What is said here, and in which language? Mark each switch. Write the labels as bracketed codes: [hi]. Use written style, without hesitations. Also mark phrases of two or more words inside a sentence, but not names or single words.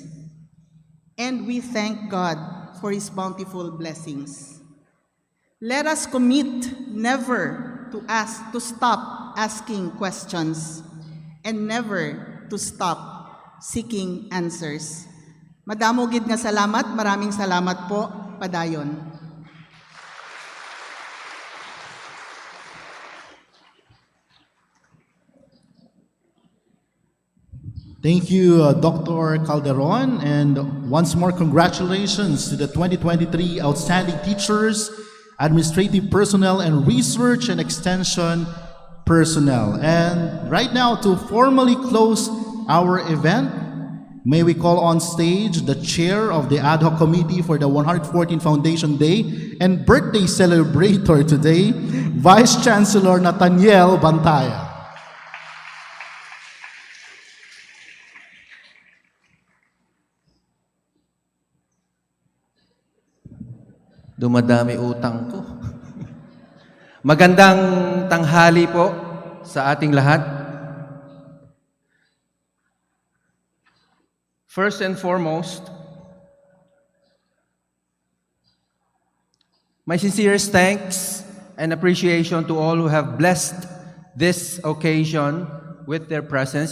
[en] And we thank God for His bountiful blessings. Let us commit never to stop asking questions and never to stop seeking answers. [hil] Madamo gid nga salamat, [tl] maraming salamat po, [hil] padayon. [en] Thank you, Dr. Calderon, and once more, congratulations to the 2023 Outstanding Teachers, Administrative Personnel, and Research and Extension Personnel. And right now, to formally close our event, may we call on stage the Chair of the Ad Hoc Committee for the 114th Foundation Day and birthday celebrator today, Vice Chancellor Nathaniel Bantaya. [tl] Dumadami utang ko. Magandang tanghali po sa ating lahat. [en] First and foremost, my sincerest thanks and appreciation to all who have blessed this occasion with their presence.